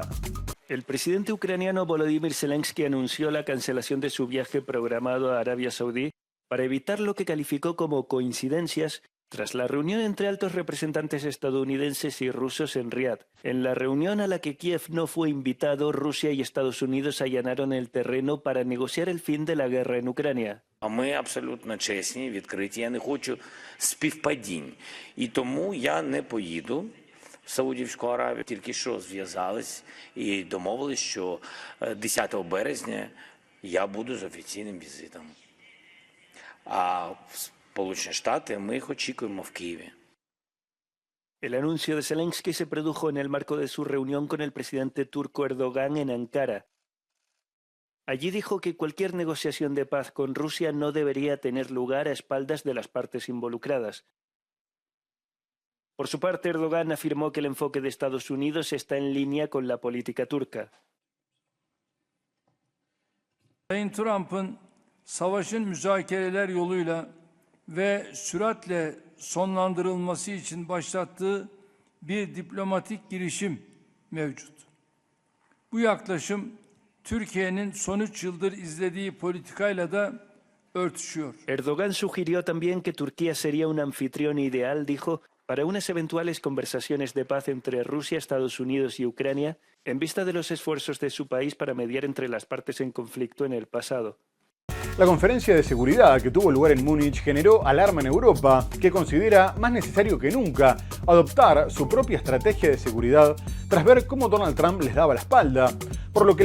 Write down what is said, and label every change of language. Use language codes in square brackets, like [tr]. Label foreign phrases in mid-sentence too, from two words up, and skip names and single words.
[es] El presidente ucraniano Volodymyr Zelensky anunció la cancelación de su viaje programado a Arabia Saudí para evitar lo que calificó como coincidencias tras la reunión entre altos representantes estadounidenses y rusos en Riad. En la reunión a la que Kiev no fue invitado, Rusia y Estados Unidos allanaron el terreno para negociar el fin de la guerra en Ucrania. [uk] Ми абсолютно чесні, відкриті. Я не хочу співпадінь. І тому я не поїду в Саудівську Аравію. Тільки що зв'язались і домовились, що 10 березня я буду з офіційним візитом. А Сполучені Штати, ми їх очікуємо в Києві. [es] El anuncio de Zelensky se produjo en el marco de su reunión con el presidente turco Erdogan en Ankara. Allí dijo que cualquier negociación de paz con Rusia no debería tener lugar a espaldas de las partes involucradas. Por su parte, Erdogan afirmó que el enfoque de Estados Unidos está en línea con la política turca. [tr] Sayın Trump'ın savaşın müzakereler yoluyla ve süratle sonlandırılması için başlattığı bir diplomatik girişim mevcut. Bu yaklaşım Türkiye'nin son 3 yıldır izlediği politikayla da örtüşüyor. [es] Erdogan sugirió también que Turquía sería un anfitrión ideal, dijo, para unas eventuales conversaciones de paz entre Rusia, Estados Unidos y Ucrania, en vista de los esfuerzos de su país para mediar entre las partes en conflicto en el pasado. La conferencia de seguridad que tuvo lugar en Múnich generó alarma en Europa, que considera más necesario que nunca adoptar su propia estrategia de seguridad tras ver cómo Donald Trump les daba la espalda, por lo que